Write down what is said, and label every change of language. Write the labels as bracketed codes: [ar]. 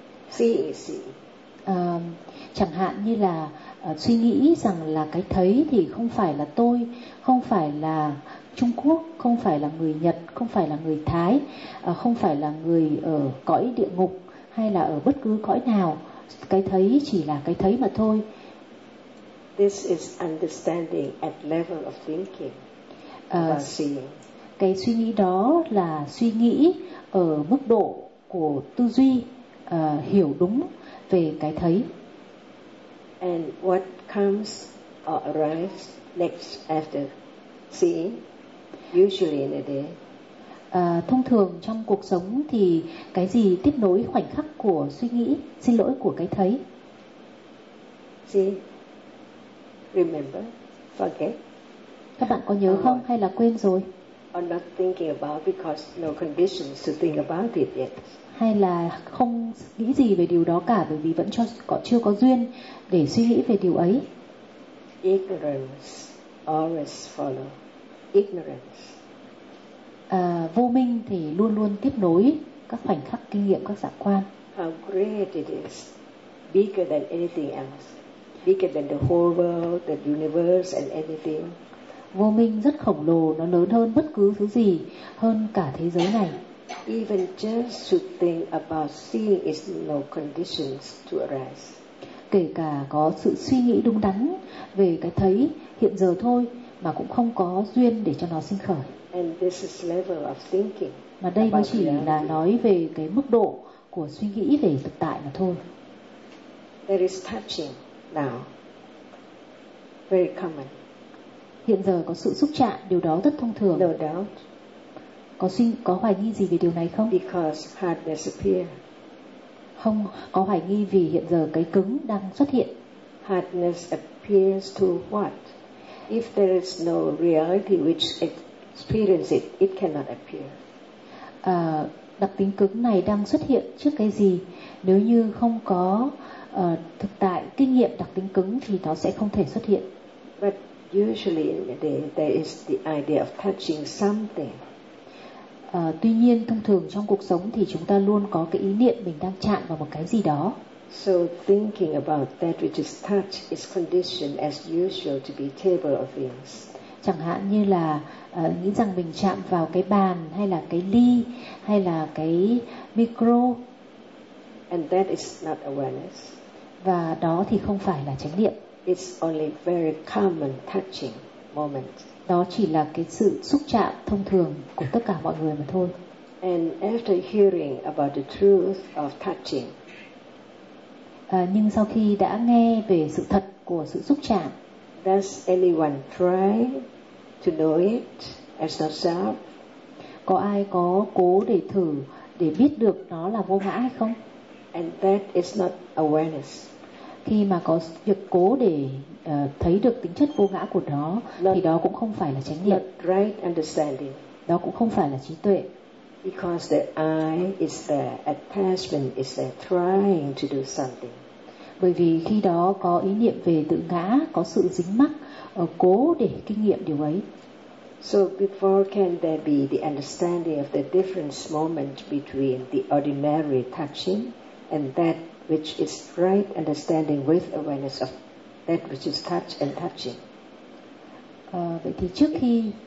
[en] Seeing is seeing. [vi] Chẳng hạn như là suy nghĩ rằng là cái thấy thì không phải là tôi, không phải là Trung Quốc, không phải là người Nhật, không phải là người Thái, không phải là người ở cõi địa ngục hay là ở bất cứ cõi nào. Cái thấy chỉ là cái thấy mà thôi. [en] This is understanding at level of thinking about seeing. [vi] Cái suy nghĩ đó là suy nghĩ ở mức độ của tư duy hiểu đúng về cái thấy. [en] And what comes or arrives next after seeing, usually in a day? [vi] Thông thường trong cuộc sống thì cái gì tiếp nối khoảnh khắc của suy nghĩ, xin lỗi, của cái thấy? [en] See, remember, forget. [vi] Các bạn có nhớ không hay là quên rồi? [en] Or not thinking about because no conditions to think about it yet. [vi] Hay là không nghĩ gì về điều đó cả bởi vì vẫn chưa có duyên để suy nghĩ về điều ấy. [en] Ignorance always follow. Ignorance. [vi] Vô minh thì luôn luôn tiếp nối các khoảnh khắc kinh nghiệm, các giác quan. [en] How great it is, bigger than anything else, bigger than the whole world, the universe and anything. [vi] Vô minh rất khổng lồ, nó lớn hơn bất cứ thứ gì, hơn cả thế giới này. [en] Even just to think about seeing is no conditions to arise. [vi] Kể cả có sự suy nghĩ đúng đắn về cái thấy hiện giờ thôi mà cũng không có duyên để cho nó sinh khởi. [en] And this is level of thinking. [vi] Mà đây mới chỉ là nói về cái mức độ của suy nghĩ về thực tại mà thôi. [en] There is touching now. Very common. [vi] Hiện giờ có sự xúc chạm, điều đó rất thông thường. [en] No doubt. [vi] Có hoài nghi gì về điều này không? [en] Because hard disappear. [vi] Không có hoài nghi vì hiện giờ cái cứng đang xuất hiện. [en] Hardness appears to what? If there is no reality which experience it, it cannot appear. [vi] Đặc tính cứng này đang xuất hiện trước cái gì? Nếu như không có thực tại kinh nghiệm đặc tính cứng thì nó sẽ không thể xuất hiện. [en] But usually in the day, there is the idea of touching something. [vi] Tuy nhiên thông thường trong cuộc sống thì chúng ta luôn có cái ý niệm mình đang chạm vào một cái gì đó. [en] So thinking about that which is touch is conditioned as usual to be table of things. [vi] Chẳng hạn như là nghĩ rằng mình chạm vào cái bàn hay là cái ly hay là cái micro. [en] And that is not awareness. [vi] Và đó thì không phải là chánh niệm. [en] It's only very common touching moment. [vi] Đó chỉ là cái sự xúc chạm thông thường của tất cả mọi người mà thôi. [en] And after hearing about the truth of touching. [vi] Nhưng sau khi đã nghe về sự thật của sự xúc chạm. [en] Does anyone try to know it as yourself? [vi] Có ai có cố để thử để biết được nó là vô ngã hay không? [en] And that is not awareness. [vi] Khi mà có việc cố để thấy được tính chất vô ngã của nó, thì đó cũng không phải là chánh niệm. [en] Right understanding. [vi] Đó cũng không phải là trí tuệ. [en] Because the I is there, attachment is there, trying to do something. [vi] Bởi vì khi đó có ý niệm về tự ngã, có sự dính mắc, cố để kinh nghiệm điều ấy. [en] So before can there be the understanding of the difference moment between the ordinary touching and that which is right understanding with awareness of that which is touch and touching? [vi] Vậy thì trước khi